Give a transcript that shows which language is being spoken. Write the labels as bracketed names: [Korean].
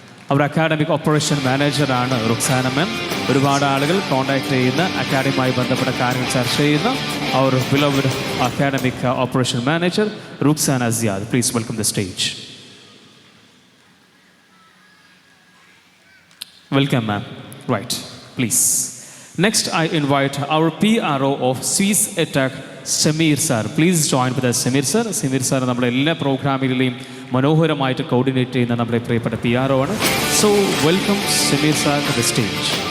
[English] Our academic operation manager ആണ് Ruksana ma'am. [Malayalam] ഒരുപാട് ആളുകൾ കോൺടാക്ട് ചെയ്യുന്ന അക്കാഡമിയുമായി ബന്ധപ്പെട്ട കാര്യങ്ങൾ ചർച്ച ചെയ്യുന്ന [English] our beloved academic operation manager [Malayalam] Ruxana Ziad. [English] Please welcome the stage. Welcome ma'am. Right, please. Next I invite our PRO of Swiss Attack, Samir sir. Please join with us, Samir sir. [Malayalam] Samir sir നമ്മുടെ എല്ലാ പ്രോഗ്രാമിലെയും മനോഹരമായിട്ട് coordinate ചെയ്യുന്ന നമ്മുടെ പ്രിയപ്പെട്ട PRO ആണ്. [English] So welcome Samir sir to the stage.